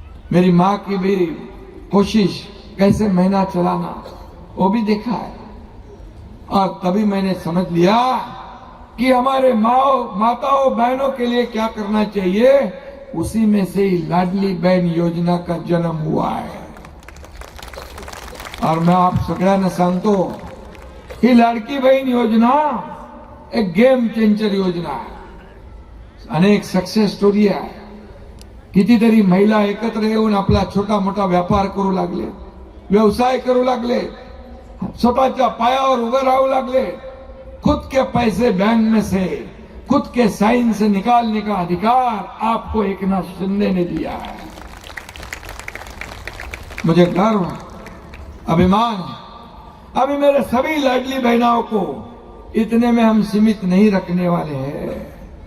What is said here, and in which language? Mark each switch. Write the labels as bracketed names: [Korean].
[Hindi] मेरी माँ की भी कोशिश कैसे महीना चलाना वो भी देखा है. और तभी मैंने समझ लिया कि हमारे माताओं बहनों के लिए क्या करना चाहिए. उसी में से ही लाडली बहन योजना का जन्म हुआ है. [Marathi] और मैं आप सगळ्यांना सांगतो, ही लाडकी बहीण योजना एक गेम चेंजर योजना आहे. अनेक सक्सेस स्टोरी आहे. कितीतरी महिला एकत्र येऊन आपला छोटा मोठा व्यापार करू लागले, व्यवसाय करू लागले, स्वतःच्या पायावर उभे राहू लागले. [Hindi] खुद के पैसे बैंक में से, खुद के साइन से निकालने का अधिकार आपको एकनाथ शिंदे ने दिया है. मुझे गर्व है, अभिमान है. अभी मेरे सभी लाडली बहनों को इतने में हम सीमित नहीं रखने वाले हैं.